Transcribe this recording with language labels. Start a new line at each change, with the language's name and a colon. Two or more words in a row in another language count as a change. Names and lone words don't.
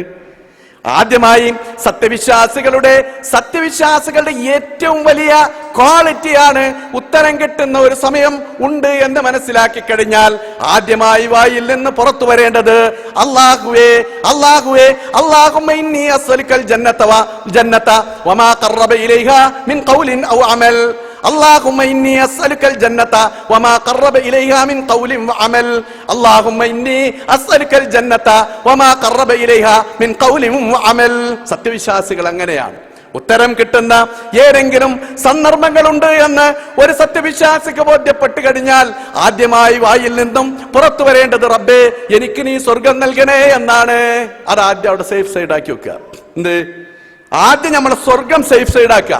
Malayalam: ആദ്യമായി സത്യവിശ്വാസികളുടെ ഏറ്റവും വലിയ ക്വാളിറ്റിയാണ് ഉത്തരം കിട്ടുന്ന ഒരു സമയം ഉണ്ട് എന്ന് മനസ്സിലാക്കി കഴിഞ്ഞാൽ ആദ്യമായി വായിൽ നിന്ന് പുറത്തു വരേണ്ടത് അല്ലാഹുവേ
Arabic: اللهم إني أسألك الجنة وما قرب إليها من قول أو عمل. اللهم إني أسألك الجنة وما قرب إليها من قول وعمل. اللهم إني أسألك الجنة وما قرب إليها من قول وعمل.
Malayalam: സത്യവിശ്വാസികൾ അങ്ങനെയാണ്. ഉത്തരം കിട്ടുന്ന ഏതെങ്കിലും സന്ദർഭങ്ങളുണ്ട് എന്ന് ഒരു സത്യവിശ്വാസിക്ക് ബോധ്യപ്പെട്ട് കഴിഞ്ഞാൽ ആദ്യമായി വായിൽ നിന്നും പുറത്തു വരേണ്ടത് റബ്ബേ എനിക്ക് നീ സ്വർഗം നൽകണേ എന്നാണ്. അത് ആദ്യം അവിടെ
English: safe side
Malayalam: ആക്കി വെക്കുക. എന്ത്? ആദ്യം നമ്മൾ സ്വർഗം
English: safe side
Malayalam: ആക്കുക.